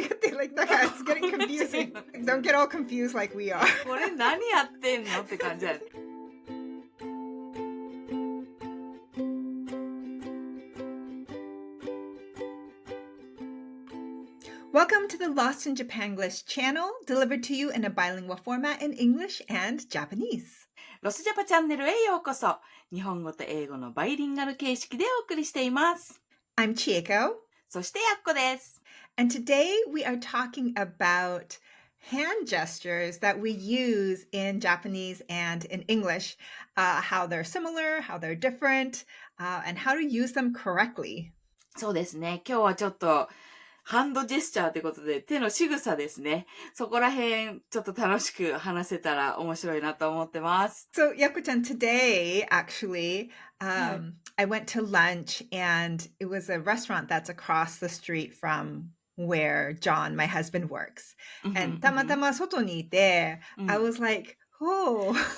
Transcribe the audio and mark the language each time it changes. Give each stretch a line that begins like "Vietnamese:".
English: don't get all confused like we are.
Japanese: これ何やってんのって感じだよね。
English: Welcome to the Lost in Japanglish channel, delivered to you in a bilingual format in English and Japanese.
Japanese: ロスジャパチャンネルへようこそ。日本語と英語のバイリンガル形式でお送りしています。
English: I'm Chieko.
Japanese: そしてやっこです。
English: And today we are talking about hand gestures that we use in Japanese and in English, how they're similar, how they're different, and how to use them correctly.
Japanese: そうですね。今日はちょっとハンドジェスチャーということで手の仕草ですね。そこら辺ちょっと楽しく話せたら面白いなと思ってます。
English: So Yaku-chan, today actually, I went to lunch and it was a restaurant that's across the street from where John, my husband, works. And
Japanese: たまたま外にいて、
English: I was like, oh.